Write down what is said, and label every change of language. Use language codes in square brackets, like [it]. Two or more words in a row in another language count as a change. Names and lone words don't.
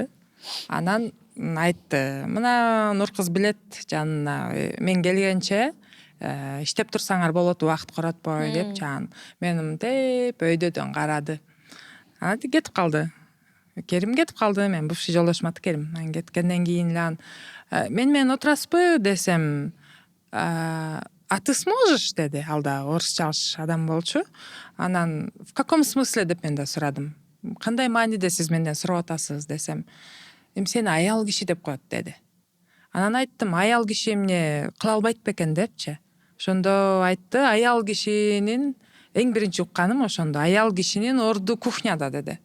[ky] Анан айтты, мына Нуркыз билет жанына мен келгенче иштеп турсаңар болот, убакыт коротпой деп жан мен мынтип өйдөдөн карады. Анан кетип калды. Керим кетип калды, мен бывший жолдошум аты Керим. Анан кеткенден кийин мен менен отурасызбы десем, [ru] а ты сможешь деди. [ky] Ал да орусчалыш адам болчу. Анан [ru] в каком смысле [ky] деп мен да сурадым. Кандай мааниде сиз менден сурап атасыз десем, сени аял киши деп коет деди. Анан айттым, аял киши эмне кыла албайт бекен депчи. Ошондо айтты, аял кишинин эң биринчи укканым ошондо, аял кишинин орду кухняда деди.